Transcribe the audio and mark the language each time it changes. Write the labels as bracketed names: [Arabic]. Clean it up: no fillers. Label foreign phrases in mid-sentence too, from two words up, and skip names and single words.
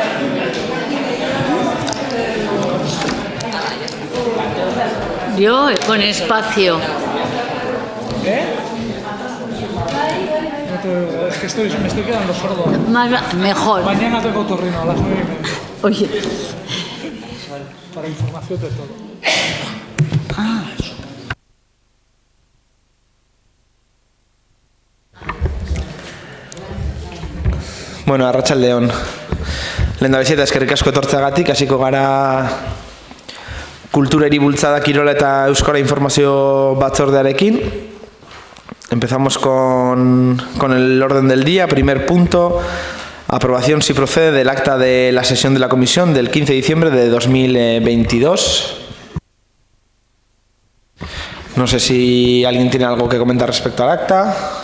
[Spanish] Yo con espacio. Es que me estoy quedando sordo. Mejor. Mañana tengo otorrino a las 9:30. Oye. Para información de todo. [Basque] Bueno, arratsaldeon. Lehendabizi eta eskerrik asko etortzeagatik, hasiko gara kulturari bultzada kirola eta euskara informazio batzordearekin. [Spanish] Empezamos con el orden del día. Primer punto, aprobación si procede del acta de la sesión de la comisión del 15 de diciembre de 2022. No sé si alguien tiene algo que comentar respecto al acta.